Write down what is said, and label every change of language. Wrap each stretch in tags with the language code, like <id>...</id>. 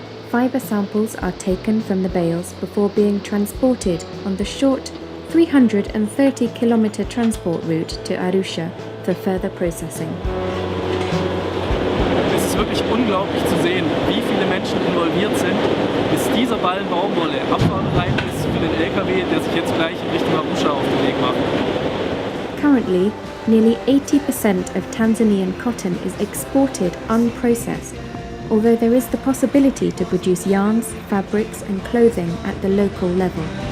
<en>Fiber samples are taken from the bales before being transported on the short 330-kilometer transport route to Arusha for further processing.</en> <de>Es ist wirklich unglaublich zu sehen, wie viele Menschen involviert sind, bis dieser Ballen Baumwolle abfahrbereit ist für den LKW, der sich jetzt gleich in Richtung Arusha auf den Weg macht.</de> <en>Currently, nearly 80% of Tanzanian cotton is exported unprocessed, although there is the possibility to produce yarns, fabrics and clothing at the local level.</en>